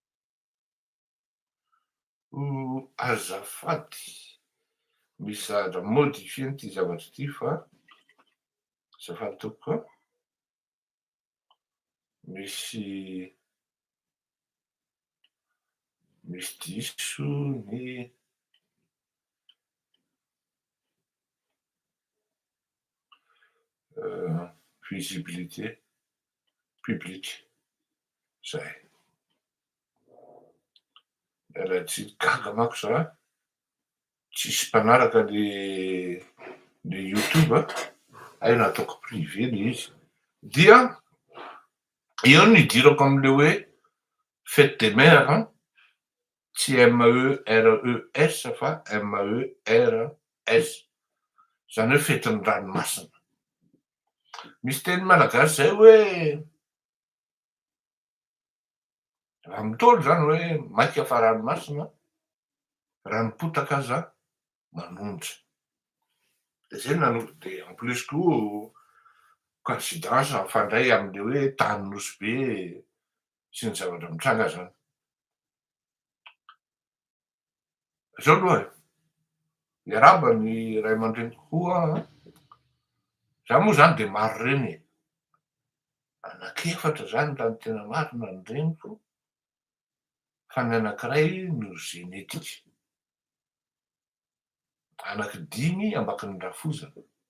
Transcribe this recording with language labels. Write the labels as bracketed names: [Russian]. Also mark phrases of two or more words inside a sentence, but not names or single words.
[Malagasy] Azafady misy zavatra modifie n'ity zavatra ity fa azafady tokoa misy diso ny [French] visibilité publique [Malagasy] zay. Mialatsiny gaga manko za tsisy mpanaraka le YouTube ay nataoko privé le izy. Dia eo no idirako am'le hoe [French] fête des mères, [Malagasy] tsy MERES fa MERS, zany hoe fetin'ny ranomasina. Misy teny malagasy zay hoe raha mitôlo zany hoe maika fa ranomasina, ranopotaka aza manonja. De zay de [French] en plus [Malagasy] koa coïncidence mifandray am'le hoe tany nosy be sy ny zavatra mitranga zany. Zao aloha iaraba ny ray aman-dreniko koa. Za moa zany de maro reny anankefatra zany raha ny tena marina ny reniko, fa ny anankiray no genetika, anankidimy ambakin'ny rafozana.